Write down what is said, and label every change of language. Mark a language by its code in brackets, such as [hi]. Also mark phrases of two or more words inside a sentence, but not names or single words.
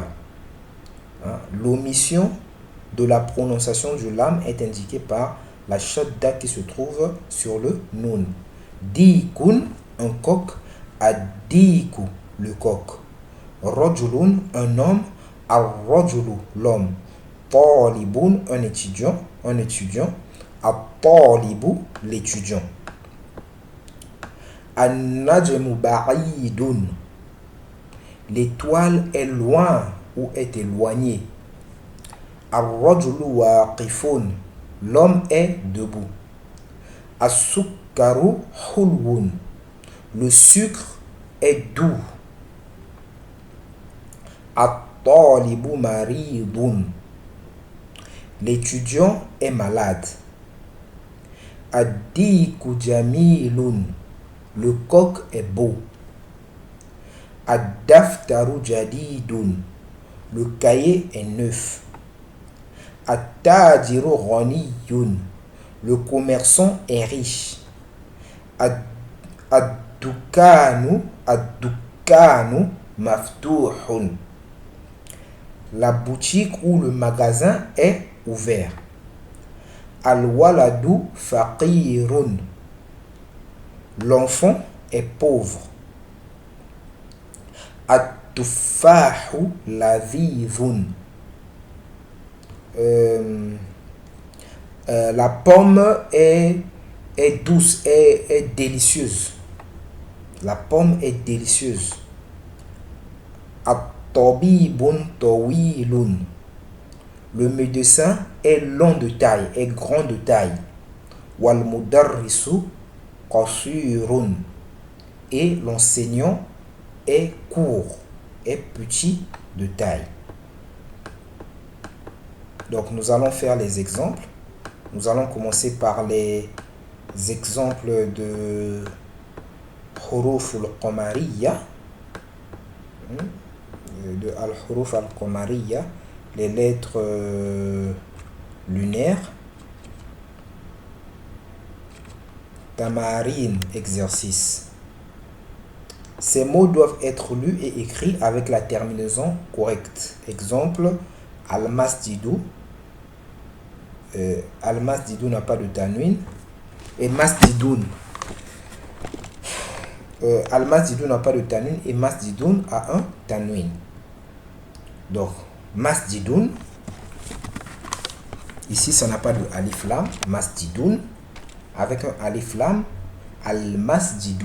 [fr] L'omission de la prononciation du lam est indiquée par la shadda qui se trouve sur le nun. Dikun, un coq, ad-diku, le coq. Rajulun, un homme, ar-rajulu, l'homme. Talibun, un étudiant, at-talibu, l'étudiant. [ar] النجم بعيد, [fr] L'étoile est loin ou est éloignée. [ar] الرجل واقف. [fr] L'homme est debout. [ar] السكر حلو. [fr] Le sucre est doux. [ar] الطالب مريض. [fr] L'étudiant est malade. [ar] الديك جميل. [fr] Le coq est beau. [ar] الدفتر جديد. [fr] Le cahier est neuf. [ar] التاجر غني. [fr] Le commerçant est riche. [ar] الدكان مفتوح. [fr] La boutique ou le magasin est ouvert. [ar] الولد فقير. [fr] L'enfant est pauvre. [ar] التفاح لذيذ. [fr] La pomme est douce, est délicieuse. La pomme est délicieuse. [ar] الطبيب طويل. [fr] Le médecin est long de taille, est grand de taille. [ar] والمدرس قصير. [fr] Et l'enseignant est court, est petit de taille. Donc nous allons faire les exemples. Nous allons commencer par les exemples de [ar] حروف القمرية, [fr] de [ar] الحروف القمرية, [fr] les lettres lunaires. Tamarin, exercice. Ces mots doivent être lus et écrits avec la terminaison correcte. Exemple, al-masjidu. Al-masjidu n'a pas de tanwin. Et masjidun. Al-masjidu n'a pas de tanwin et masjidun a un tanwin. Donc, masjidun. Ici, ça n'a pas de [ar] ألف لام. [fr] Masjidun. Avec un [ar] ألف لام. [fr] Al-masjidu.